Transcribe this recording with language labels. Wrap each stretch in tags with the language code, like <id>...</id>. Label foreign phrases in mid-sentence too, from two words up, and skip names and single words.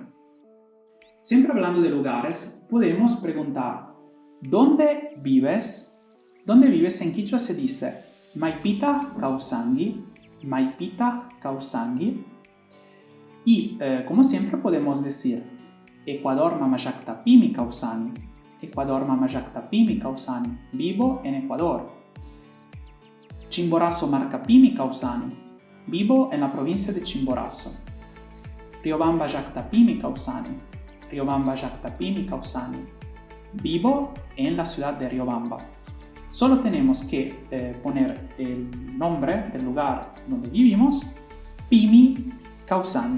<es>Siempre hablando de lugares, podemos preguntar ¿dónde vives? ¿Dónde vives? En quichua se dice</es> <qu>Maipita Kausangi.</qu> <es>Y como siempre podemos decir</es> <qu>Ecuador mamajakta pimi kausani.</qu> <es>Vivo en Ecuador.</es> <qu>Chimborazo Marcapimi Causani.</qu> <es>Vivo en la provincia de Chimborazo.</es> <qu>Riobamba Jactapimi Causani. Riobamba Jactapimi Causani.</qu> <es>Vivo en la ciudad de Riobamba. Solo tenemos que poner el nombre del lugar donde vivimos,</es> <qu>Pimi Causani.</qu>